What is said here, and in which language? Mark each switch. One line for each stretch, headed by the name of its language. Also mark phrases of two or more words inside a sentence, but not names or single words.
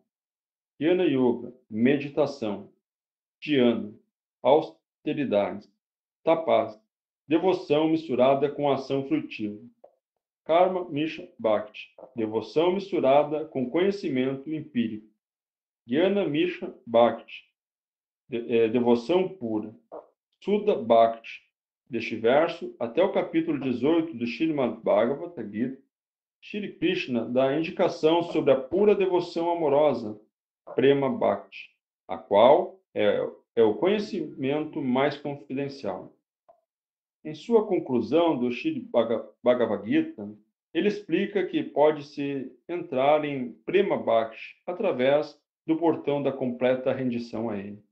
Sanskrit: Jnana Yoga,
Portuguese: meditação. Dhyana, austeridade. Tapas, devoção misturada com ação frutiva.
Sanskrit: Karma Misha Bhakti,
Portuguese: devoção misturada com conhecimento empírico.
Sanskrit: Jnana Misha Bhakti,
Portuguese: devoção pura.
Sanskrit: Sudha Bhakti,
Portuguese: deste verso até o capítulo 18 do Srimad Bhagavata Gita, Shri Krishna dá indicação sobre a pura devoção amorosa,
Sanskrit: Prema Bhakti,
Portuguese: a qual é o conhecimento mais confidencial. Em sua conclusão do Srimad Bhagavad Gita, ele explica que pode-se entrar em
Sanskrit: Prema Bhakti
Portuguese: através do portão da completa rendição a ele.